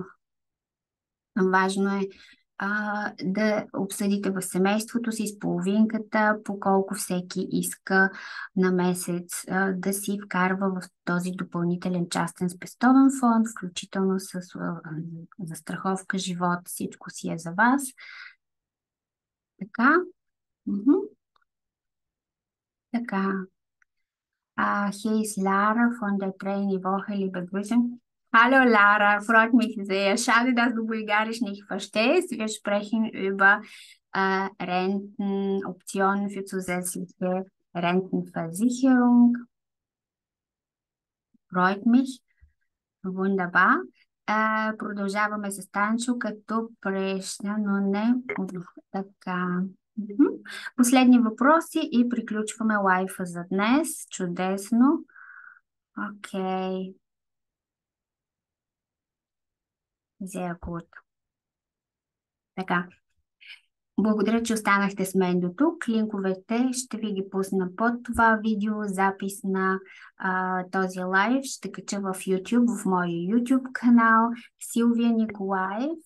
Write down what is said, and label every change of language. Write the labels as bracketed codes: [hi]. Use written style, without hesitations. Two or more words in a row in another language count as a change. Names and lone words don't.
[bg] Важно е да обсъдите в семейството си с половинката, по колко всеки иска на месец да си вкарва в този допълнителен частен спестовен фонд, включително с застраховка живот, всичко си е за вас. Така. Така. [de] Hier ist Lara von der Trainee Woche, liebe Grüße. Hallo Lara, freut mich sehr. Schade, dass du Bulgarisch nicht verstehst. Wir sprechen über Rentenoptionen für zusätzliche Rentenversicherung. Freut mich. Wunderbar. [bg] Продължаваме с Танчо като преща, но не така. Последни въпроси и приключваме лайфа за днес. Чудесно. Окей. [de] Sehr gut. [bg] Така. Благодаря, че останахте с мен до тук. Линковете ще ви ги пусна под това видео. Запис на този лайв ще кача в YouTube, в моя YouTube канал Силвия Николаев.